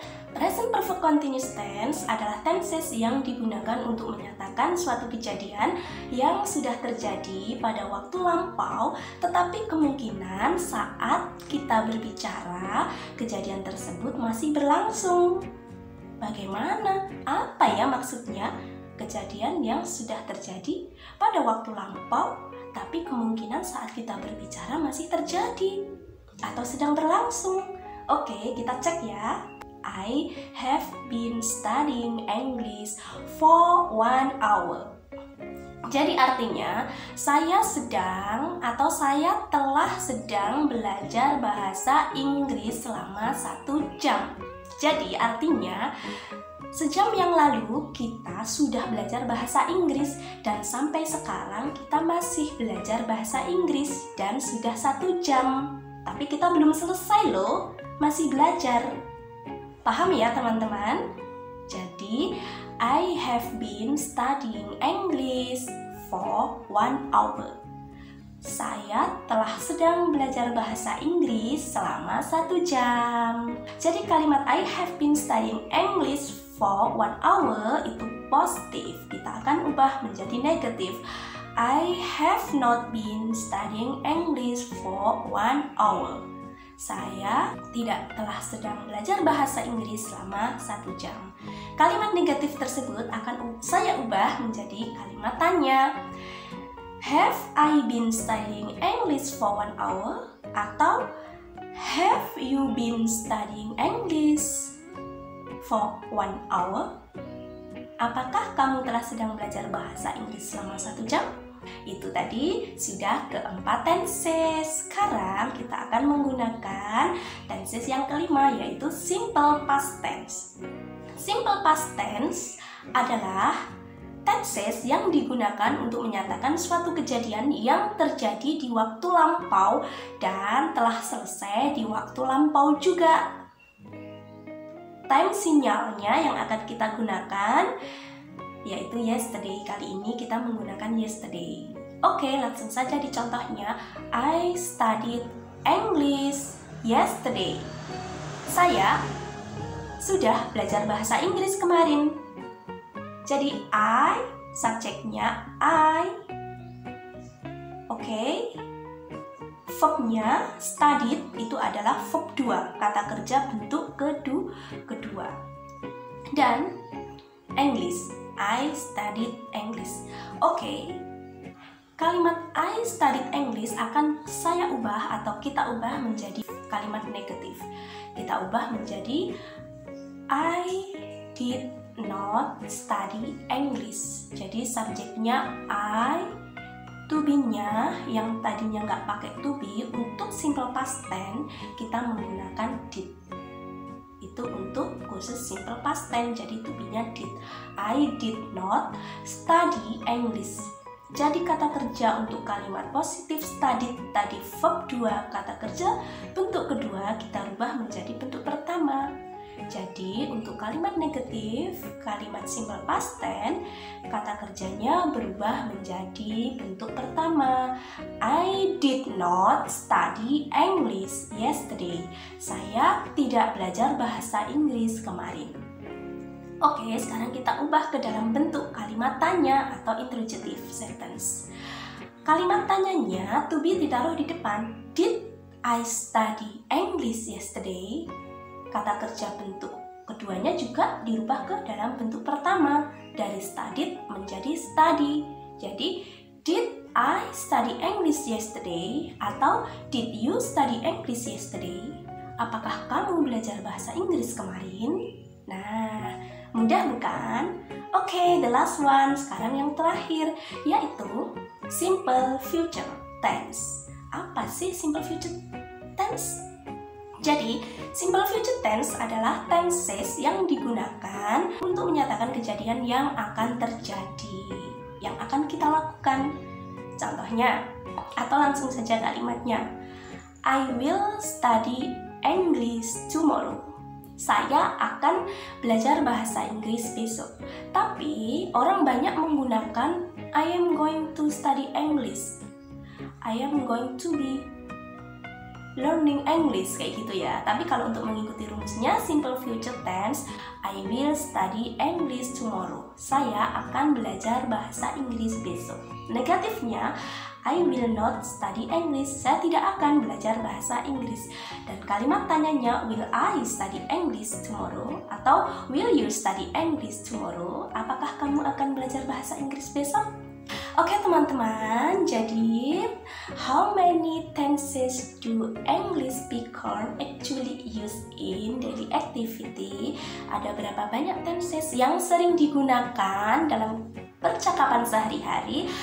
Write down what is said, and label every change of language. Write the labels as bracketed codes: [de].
[id] Present perfect continuous tense adalah tenses yang digunakan untuk menyatakan suatu kejadian yang sudah terjadi pada waktu lampau, tetapi kemungkinan saat kita berbicara, kejadian tersebut masih berlangsung. Bagaimana? Apa ya maksudnya? Kejadian yang sudah terjadi pada waktu lampau, tapi kemungkinan saat kita berbicara masih terjadi atau sedang berlangsung. Oke, kita cek ya. [en] I have been studying English for 1 hour. [id] Jadi artinya saya sedang atau saya telah sedang belajar bahasa Inggris selama 1 jam. Jadi artinya sejam yang lalu kita sudah belajar bahasa Inggris dan sampai sekarang kita masih belajar bahasa Inggris dan sudah 1 jam. Tapi kita belum selesai loh, masih belajar. Paham ya teman-teman? [en] Jadi, I have been studying English for 1 hour. [id] Saya telah sedang belajar bahasa Inggris selama 1 jam. Jadi kalimat [en] I have been studying English for 1 hour [id] itu positif. Kita akan ubah menjadi negatif. [en] I have not been studying English for 1 hour. [id] Saya tidak telah sedang belajar bahasa Inggris selama 1 jam. Kalimat negatif tersebut akan saya ubah menjadi kalimat tanya. [en] Have I been studying English for 1 hour? Atau have you been studying English for 1 hour? [id] Apakah kamu telah sedang belajar bahasa Inggris selama 1 jam? Itu tadi sudah keempat tenses. Sekarang kita akan menggunakan tenses yang kelima, yaitu simple past tense. Simple past tense adalah tenses yang digunakan untuk menyatakan suatu kejadian yang terjadi di waktu lampau dan telah selesai di waktu lampau juga. Time sinyalnya yang akan kita gunakan yaitu yesterday. Kali ini kita menggunakan yesterday. Oke, langsung saja di contohnya. [en] I studied English yesterday. [id] Saya sudah belajar bahasa Inggris kemarin. Jadi I, subjeknya I. Oke. Verbnya studied itu adalah verb 2, kata kerja bentuk kedua. [en] Dan English, I studied English. [id] Oke. Kalimat [en] I studied English [id] akan saya ubah atau kita ubah menjadi kalimat negatif. Kita ubah menjadi [en] I did not study English. [id] Jadi subjeknya I, to be-nya yang tadinya nggak pakai to be, untuk simple past tense kita menggunakan did. Itu untuk khusus simple past tense, jadi to be-nya did. [en] I did not study English. [id] Jadi kata kerja untuk kalimat positif studied tadi verb 2, kata kerja bentuk kedua kita rubah menjadi bentuk pertama. Jadi untuk kalimat negatif, kalimat simple past tense, kata kerjanya berubah menjadi bentuk pertama. [en] I did not study English yesterday. [id] Saya tidak belajar bahasa Inggris kemarin. Oke, sekarang kita ubah ke dalam bentuk kalimat tanya atau interrogative sentence. Kalimat tanyanya to be ditaruh di depan. [en] Did I study English yesterday? [id] Kata kerja bentuk keduanya juga dirubah ke dalam bentuk pertama, dari studied menjadi study. [en] Jadi did I study English yesterday atau did you study English yesterday? [id] Apakah kamu belajar bahasa Inggris kemarin? Nah, mudah bukan? Oke, [en] the last one, [id] sekarang yang terakhir, yaitu simple future tense. Apa sih simple future tense? Jadi, simple future tense adalah tenses yang digunakan untuk menyatakan kejadian yang akan terjadi, yang akan kita lakukan. Contohnya, atau langsung saja kalimatnya. [en] I will study English tomorrow. [id] Saya akan belajar bahasa Inggris besok. Tapi, orang banyak menggunakan [en] I am going to study English. I am going to be learning English, [id] kayak gitu ya. Tapi kalau untuk mengikuti rumusnya [en] simple future tense, I will study English tomorrow. [id] Saya akan belajar bahasa Inggris besok. Negatifnya, [en] I will not study English. [id] Saya tidak akan belajar bahasa Inggris. Dan kalimat tanyanya, [en] will I study English tomorrow? Atau will you study English tomorrow? [id] Apakah kamu akan belajar bahasa Inggris besok? Oke teman-teman, jadi [en] how many tenses do English speaker actually use in daily activity? [id] Ada berapa banyak tenses yang sering digunakan dalam percakapan sehari-hari?